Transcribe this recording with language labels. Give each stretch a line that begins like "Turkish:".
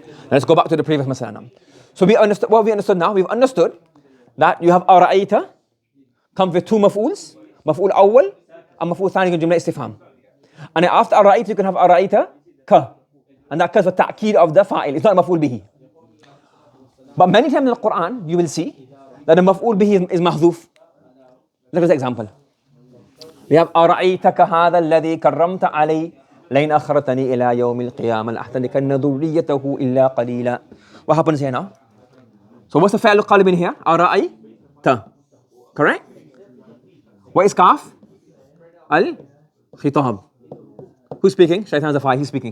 English: Let's go back to the previous masala now. So we understood what we understood now. We've understood that you have أرأيت comes with two مفعولs, مفعول أول and مفعول ثاني in جملة استفهام. And then after أرأيت you can have أرأيت ك, and that comes with تأكيد of the فاعل. It's not مفعول به. But many times in the Quran you will see that the مفعول به is محذوف. Look at the example. We have
Arabic: أرأيتك هذا الذي كرمت علي لئن أخرتني إلى يوم القيامة لأحتنكن ذريته إلا قليلا.
English: What happens here now? So what's the فعل القالب in here? أرأيت. Correct? What is kaf? Al-Khitab. Who's speaking? Shaitan is the fire. He's speaking.